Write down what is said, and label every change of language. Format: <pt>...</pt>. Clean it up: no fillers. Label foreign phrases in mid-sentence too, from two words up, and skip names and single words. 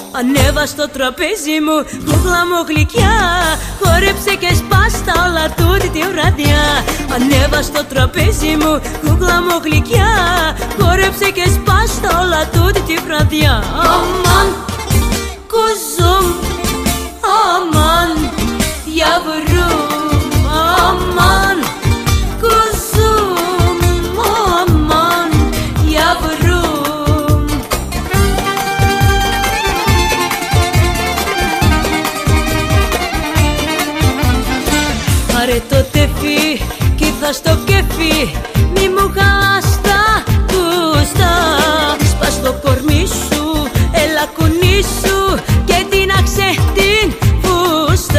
<el>Ανέβα στο τραπέζι μου, κούκλα μου γλυκιά, χόρεψε και σπάστα όλα τούτη τη βραδιά. Ανέβα στο τραπέζι μου, κούκλα μου γλυκιά, χόρεψε και σπάστα όλα τούτη τη βραδιά.</el> <tr>Aman, kuzum, aman, yavrum, aman kuzum, aman yavrum.</tr> <el>Πάρε το τεφί κι ήρθα στο κέφι, μη μου χαλάς τα κουστά. Σπάς το κορμί σου, έλα κουνήσου και τίναξε την φούστα.</el>